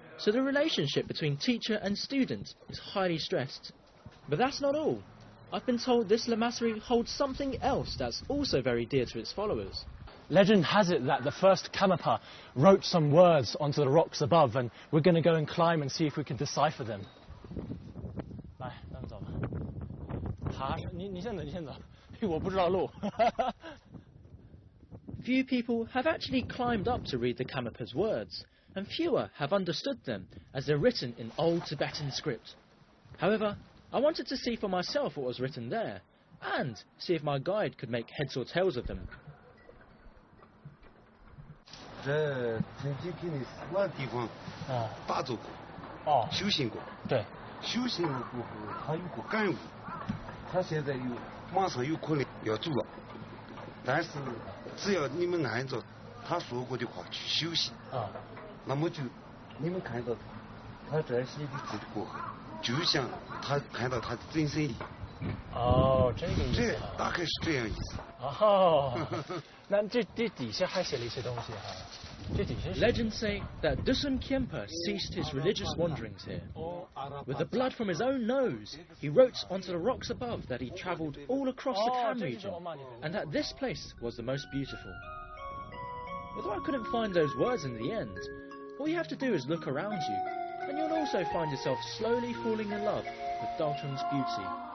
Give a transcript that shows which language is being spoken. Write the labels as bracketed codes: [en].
[en] so the relationship between teacher and student is highly stressed. But that's not all. I've been told this lamasserie holds something else that's also very dear to its followers. Legend has it that the first Karmapa wrote some words onto the rocks above, and we're going to go and climb and see if we can decipher them. [zh] 来，咱们走吧。你先走，你先走，我不知道路。 [en] Few people have actually climbed up to read the Karmapa's words, and fewer have understood them as they're written in old Tibetan script. However, I wanted to see for myself what was written there, and see if my guide could make heads or tails of them. [zh] 这曾经给你4万地方打坐过，修行过。对，修行了过后，他有个感悟，他现在马上有可能要走了，但是只要你们按照他说过的话去修行，那么就你们看到他这些的字过后，就像他看到他的真身一样。哦，这个意思。这大概是这样意思。哦，那这底下还写了一些东西哈。这底下是 [en] Legends say that Dusun Khyentse ceased his religious wanderings here. With the blood from his own nose, he wrote onto the rocks above that he travelled all across the Kham region, and that this place was the most beautiful. Although I couldn't find those words in the end, all you have to do is look around you, and you'll also find yourself slowly falling in love with Dalton's beauty.